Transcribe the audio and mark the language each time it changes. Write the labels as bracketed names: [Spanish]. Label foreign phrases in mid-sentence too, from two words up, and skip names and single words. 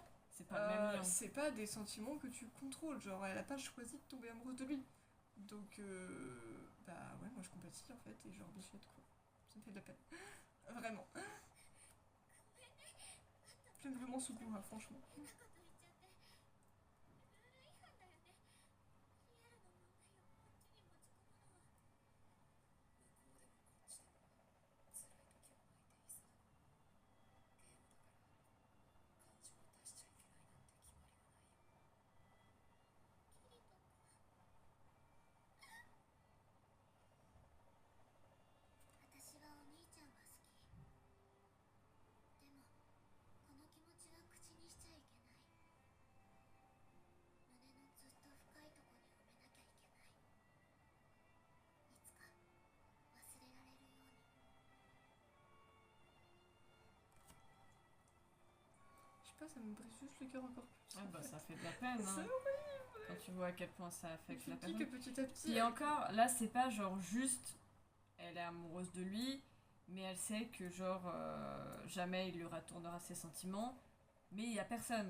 [French] c'est pas le même lien. c'est pas des sentiments que tu contrôles, genre elle a pas choisi de tomber amoureuse de lui. Donc, bah ouais, moi je compatis en fait, et genre bichette quoi. Ça me fait de la peine. Vraiment. J'aime vraiment ce goût, hein, franchement. [Japanese] 変なこと言っちゃってルイフンだよねリアルの問題をこっちに持ち込むのは向こうでもこっちでも辛い時は泣いていいさ。ゲームだから感情を出しちゃいけないなんて決まりはないよ。キリト君私はお兄ちゃんが好きでもこの気持ちは口にしちゃいけない胸のずっと深いとこに埋めなきゃいけないいつか忘れられるように [French] Je sais pas, ça me brise juste le cœur encore plus. Ah bah ça fait de la peine, C'est hein, horrible. quand tu vois à quel point ça affecte Tu la te dis que personne. petit à petit. Et encore, là c'est pas genre juste elle est amoureuse de lui, mais elle sait que genre jamais il lui retournera ses sentiments, mais il y a personne.